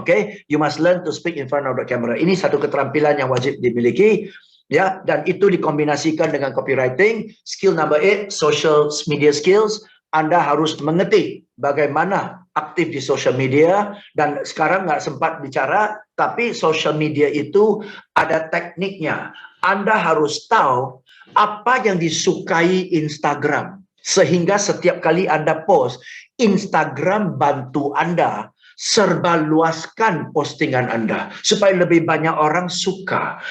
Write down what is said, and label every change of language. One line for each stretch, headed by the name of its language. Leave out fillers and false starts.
English: Oke, you must learn to speak in front of the camera.
Indonesian: Ini satu keterampilan yang wajib dimiliki, ya, dan itu dikombinasikan dengan copywriting.
English: Skill number 8, social media skills.
Indonesian: Anda harus mengerti bagaimana aktif di social media, dan sekarang nggak sempat bicara, tapi social media itu ada tekniknya. Anda harus tahu apa yang disukai Instagram. Sehingga setiap kali Anda post, Instagram bantu Anda serba luaskan postingan Anda supaya lebih banyak orang suka.